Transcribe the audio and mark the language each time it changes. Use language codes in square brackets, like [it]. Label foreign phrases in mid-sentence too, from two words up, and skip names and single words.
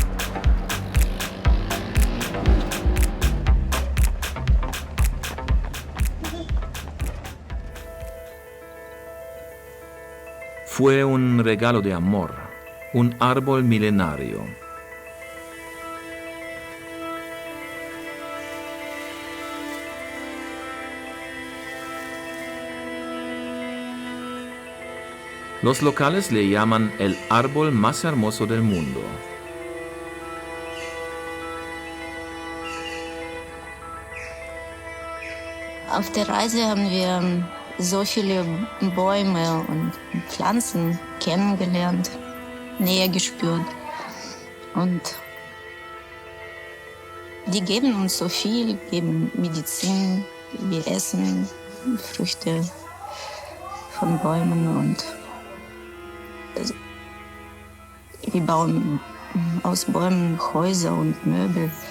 [es] Fue un regalo de amor, un árbol milenario. Los locales le llaman el árbol más hermoso del mundo. [de] Auf der Reise haben wir so viele Bäume und Pflanzen kennengelernt, Nähe gespürt. Und die geben uns so viel, geben Medizin, wir essen Früchte von Bäumen und wir bauen aus Bäumen Häuser und Möbel.